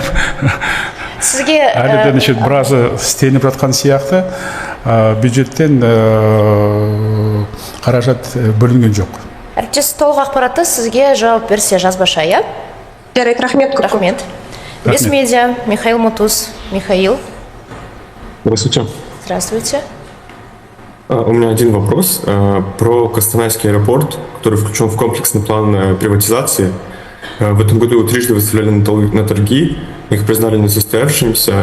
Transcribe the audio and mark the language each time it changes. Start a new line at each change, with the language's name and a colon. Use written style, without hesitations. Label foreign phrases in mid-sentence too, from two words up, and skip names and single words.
Kazakh: Сізге әлі біразы істелініп жатқан сияқты, бюджеттен қаражат бөлінген жоқ. Әріптес толық ақпаратты сізге жауап берсе жазбаша, иә? Жарайды, рахмет. Рахмет. Бесмедиа, Михаил Мутуз. Михаил.
Russian: Здравствуйте. Здравствуйте. У меня один вопрос про Костанайский аэропорт, который включен в комплексный план приватизации. В этом году его трижды выставляли на торги, их признали несостоявшимся.